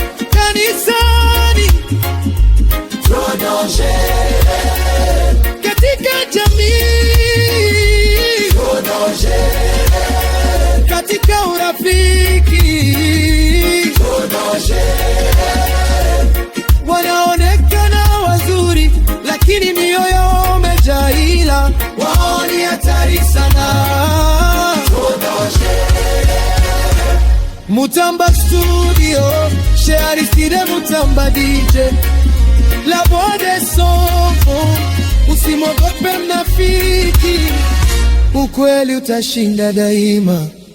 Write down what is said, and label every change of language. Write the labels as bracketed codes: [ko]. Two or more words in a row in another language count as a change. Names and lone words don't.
[sw] Kanisani, katika jamii, katika urafiki, wanaonekana wazuri, lakini mioyo imejaa ila. Wao ni hatari sana. [fr] Mutamba Studio, chez Aristide Mutamba D J, la voix des sans-voix. [sw] Usimogope mnafiki, ukweli utashinda daima.